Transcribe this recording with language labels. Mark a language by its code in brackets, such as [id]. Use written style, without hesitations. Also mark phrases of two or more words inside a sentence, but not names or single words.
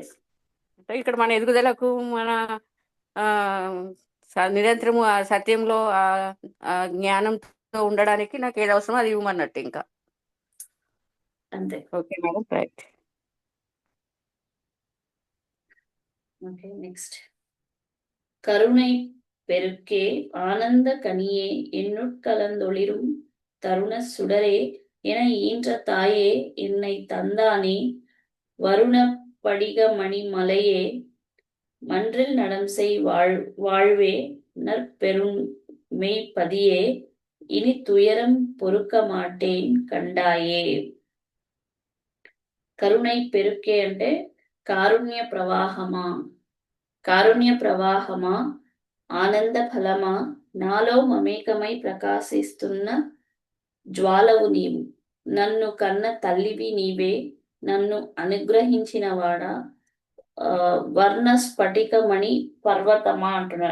[te] అంటే ఇక్కడ మన ఎదుగుదలకు, మన నిరంతరము ఆ సత్యంలో ఆ జ్ఞానంతో ఉండడానికి నాకు ఏది అవసరమో అది ఇవ్వమన్నట్టు ఇంకా అంతే. [en] okay madam, right. okay, next, [ta] கருணை பெருக்கே ஆனந்த கனியே எண்ணுட்கலந்தொளிரும் தருண சுடரே என ஈன்ற தாயே என்னை தந்தானே வருண படிக மணிமலையே மன்றில் நடம் செய் வாழ்வே நற்பெரும் மெய்ப்பதியே இனி துயரம் பொறுக்க மாட்டேன் கண்டாயே. கருணை பெருக்கே [te] అంటే కారుణ్య ప్రవాహమా, ఆనంద ఫలమా, నాలో మమేకమై ప్రకాశిస్తున్న జ్వాలవు నీవు, నన్ను కన్న తల్లివి నీవే, నన్ను అనుగ్రహించిన వాడా, వర్ణ స్ఫటిక మణి పర్వతమా అంటున్నారు.